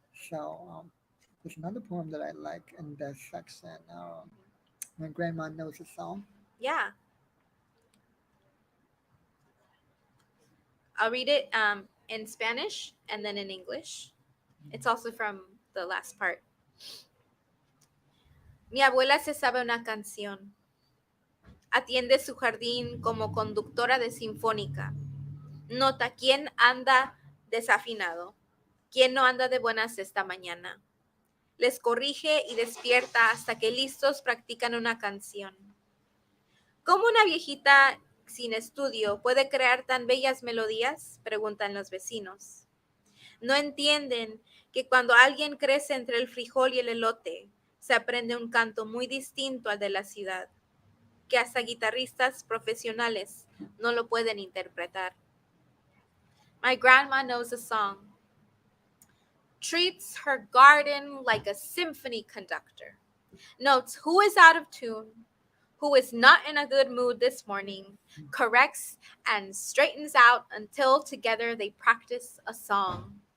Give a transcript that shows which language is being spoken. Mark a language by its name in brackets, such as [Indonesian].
[English] So there's another poem that I like in this section. My grandma knows a song. yeah. I'll read it in Spanish and then in English. It's also from the last part. [Spanish] Mi abuela se sabe una canción. Atiende su jardín como conductora de sinfónica. Nota quién anda desafinado, quién no anda de buenas esta mañana. Les corrige y despierta hasta que listos practican una canción. ¿Cómo una viejita sin estudio puede crear tan bellas melodías? Preguntan los vecinos. No entienden que cuando alguien crece entre el frijol y el elote, se aprende un canto muy distinto al de la ciudad, que hasta guitarristas profesionales no lo pueden interpretar. [English] My grandma knows a song, treats her garden like a symphony conductor, notes who is out of tune, who is not in a good mood this morning, corrects and straightens out until together they practice a song.